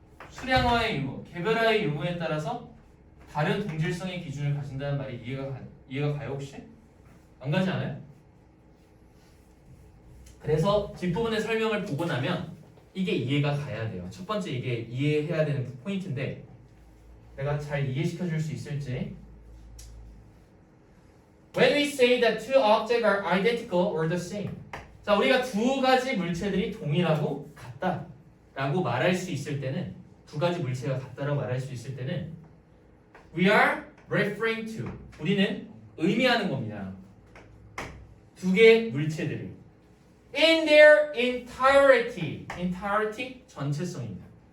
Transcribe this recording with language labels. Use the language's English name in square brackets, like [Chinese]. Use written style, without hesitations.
[Korean] 수량화의 유무, 개별화의 유무에 따라서 다른 동질성의 기준을 가진다는 말이 이해가 가요 혹시? 안 가지 않아요? 그래서 뒷부분의 설명을 보고 나면 이게 이해가 가야 돼요. 첫 번째 이게 이해해야 되는 포인트인데 내가 잘 이해시켜 줄 수 있을지. [English] When we say that two objects are identical or the same. [Korean] 자, 우리가 두 가지 물체들이 동일하고 같다라고 말할 수 있을 때는 두 가지 물체가 같다라고 말할 수 있을 때는 [English] we are referring to [Korean] 우리는 의미하는 겁니다. 두 개의 물체들을 [English] in their entirety [Korean] 전체성입니다.